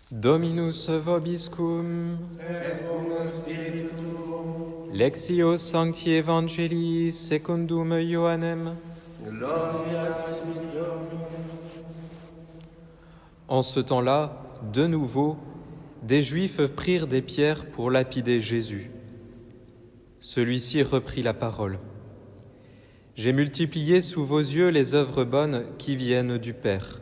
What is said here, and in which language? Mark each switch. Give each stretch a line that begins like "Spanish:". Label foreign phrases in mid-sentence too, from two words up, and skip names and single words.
Latin: Dominus vobiscum, et cum spiritu tuo, Lectio Sancti Evangelii secundum Ioannem. gloria tibi Domine.
French: En ce temps-là, de nouveau, des Juifs prirent des pierres pour lapider Jésus. Celui-ci reprit la parole. « J'ai multiplié sous vos yeux les œuvres bonnes qui viennent du Père.